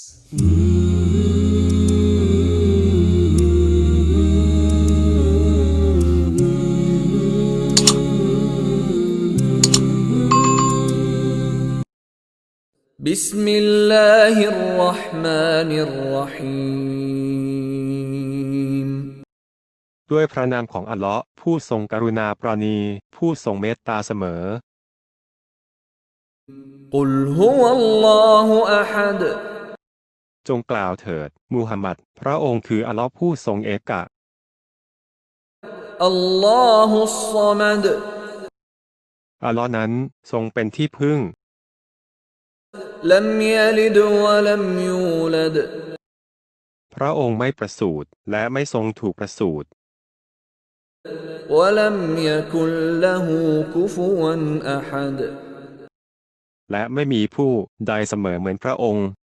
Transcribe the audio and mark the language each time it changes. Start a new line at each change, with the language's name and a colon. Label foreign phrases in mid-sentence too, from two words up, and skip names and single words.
Arabic: بسم الله الرحمن الرحيم
Thai: ด้วยพระนามของอัลเลาะห์ผู้ทรงกรุณาปราณีผู้ทรงเมตตาเสมอ
Arabic: قل هو الله أحد
Thai: จงกล่าวเถิดมูฮัมหมัดพระองค์คืออัลเลาะห์ผู้ทรงเอกะ
Arabic: الله الصمد
Thai: อัลเลาะห์นั้นทรงเป็นที่พึ่ง
Arabic: لم يلد ولم يولد
Thai: พระองค์ไม่ประสูติและไม่ทรงถูกประสูติ
Arabic: ولم يكن له كفوا أحد
Thai: และไม่มีผู้ใดเสมอเหมือนพระองค์